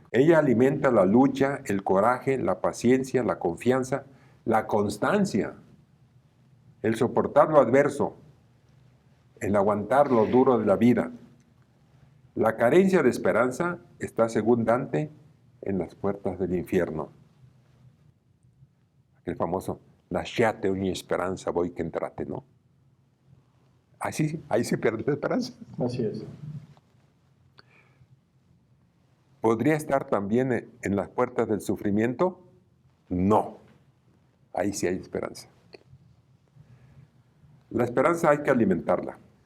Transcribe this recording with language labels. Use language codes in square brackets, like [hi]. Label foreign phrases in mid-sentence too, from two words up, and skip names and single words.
[es] Ella alimenta la lucha, el coraje, la paciencia, la confianza, la constancia, el soportar lo adverso, el aguantar lo duro de la vida. La carencia de esperanza está, según Dante, en las puertas del infierno. Aquel famoso, [it] lasciate ogni speranza voi che entrate, [es] ¿no? Ahí sí pierde la esperanza. Así es. ¿Podría estar también en las puertas del sufrimiento? No. Ahí sí hay esperanza. La esperanza hay que alimentarla.